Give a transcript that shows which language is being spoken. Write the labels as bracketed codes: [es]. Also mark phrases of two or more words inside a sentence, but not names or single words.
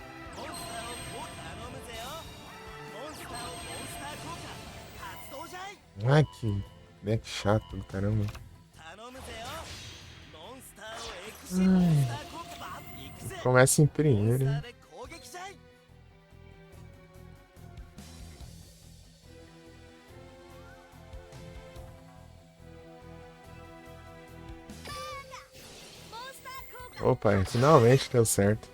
[ja] モンスターをこう頼むぜよ。モンスターをモンスター効果発動じゃい。 [pt] Ai, que deck chato do caramba. [ja] 頼むぜよ。モンスターをエクシーモンスター効果ば行くぜ。 [pt] Começa em [ja] モンス [pt] primeiro, [ja] タ [pt] hein? [ja] ーで攻撃じゃい。モンスター効果 [pt] Opa, finalmente deu certo.